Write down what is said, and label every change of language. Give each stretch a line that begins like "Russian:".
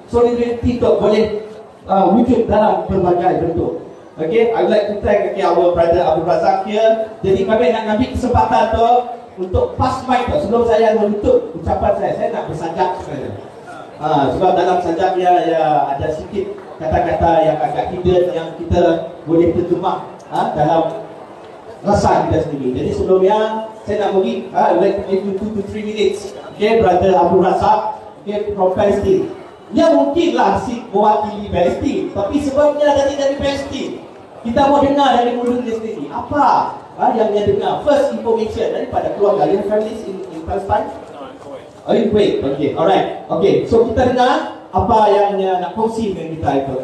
Malay: Solidariti itu boleh wujud dalam berbagai bentuk.
English: Okay, I would like to thank our brother Abu Razak here.
Malay: Jadi kami nak ambil kesempatan tu untuk
English: pass mic
Malay: tu sebelum saya menutup ucapan saya nak bersajak sebenarnya. Sebab dalam sajak ya ada sedikit kata-kata yang agak hidden yang kita boleh terjemah dalam rasa kita sendiri. Jadi sebelumnya saya nak bagi
English: I would like to give you 2 to 3 minutes. Okay, brother Abu Razak, okay, from Palestine.
Malay: Dia mungkinlah si mewakili Palestin, tapi sebabnya dari Palestin. Kita mau dengar dari mulut dia sendiri. Apa yang dia dengar?
English: First information
Malay: daripada keluarga yang
English: families in Palestine. Oh, in Kuwait. Okay, alright.
Malay: Okay, so kita dengar apa yang dia nak kongsi dengan kita itu.